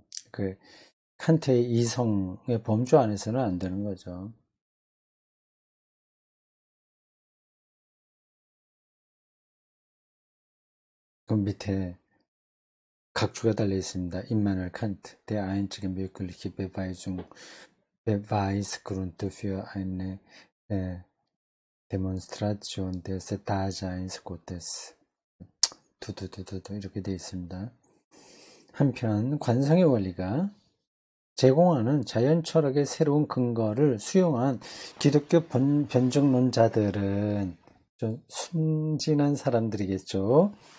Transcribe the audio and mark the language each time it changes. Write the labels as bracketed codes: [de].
[ko] 그 칸트의 이성의 범주 안에서는 안 되는 거죠. 그 밑에 각주가 달려 있습니다. [de] 임마누엘 칸트, der einzige mögliche Beweisgrund für eine Demonstration des Daseins Gottes. [ko] 두두두두두 이렇게 되어 있습니다. 한편 관성의 원리가 제공하는 자연 철학의 새로운 근거를 수용한 기독교 변증론자들은 좀 순진한 사람들이겠죠.